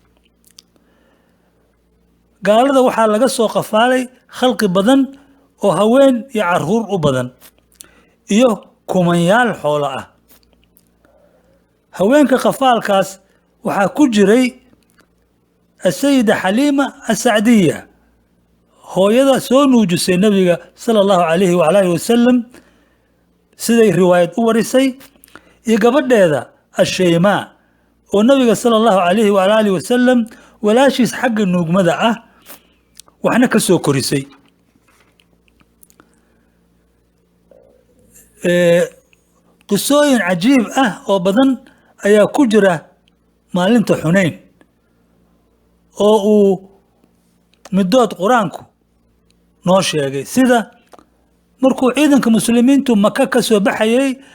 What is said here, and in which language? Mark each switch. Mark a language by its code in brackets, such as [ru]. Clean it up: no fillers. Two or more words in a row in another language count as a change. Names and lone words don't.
[so] gaalada waxaa laga soo qafaalay khalqi badan oo haween iyo caruur u badan iyo kumanyaal xoolo ah. haweenka qafaalkaas waxaa ku jiray Sayida Xaliima as-Sacdiya, hooyada soo nuujisay nabiga [ar] صلى الله عليه وآله وسلم [so] siday riwaayad u warisay, iyo gabadheeda Ashaymaa oo nabiga [ar] صلى الله عليه وآله وسلم [so] walaashiis xagga nuugmada ah waxna ka soo korisay. qisooyin cajiib ah oo badan ayaa ku jira maalinta Xunayn oo uu midood quraanku noo sheegay, sida markuu ciidanka muslimiintu Maka ka soo baxayay